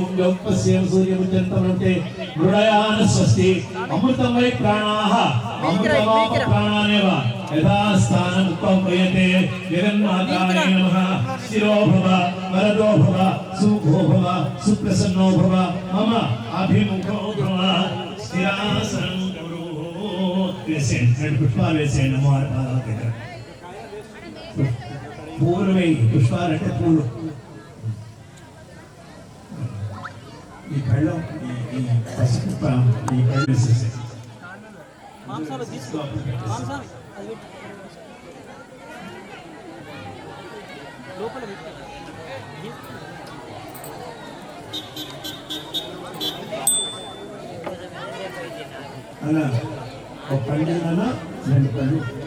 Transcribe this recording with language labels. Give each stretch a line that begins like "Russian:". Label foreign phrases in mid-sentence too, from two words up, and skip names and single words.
Sanskrit: योपस्यं सूर्यमुच्यन्तमन्ते मृडयान स्वस्ति अमृतं वै प्राणाः अमृतमाप प्राणानेव यथा स्थानं उपम्रियते जगन्मातायै नमः शिरो भव वरदो भव सुखो भव सुप्रसन्नो भव मम अभिमुखो भव स्थिरासनं कुरु वेसेन
Telugu: पुष्पाలు వేసేయండి అమ్మవారి పాదాల దగ్గర పూలు వేయి పుష్పాలంటే పూలు ఈ కళ్ళం ఈ పసుపు ఈ కళ్ళు వేసేసాయి అలా ఒక పళ్ళు అలా రెండు పళ్ళు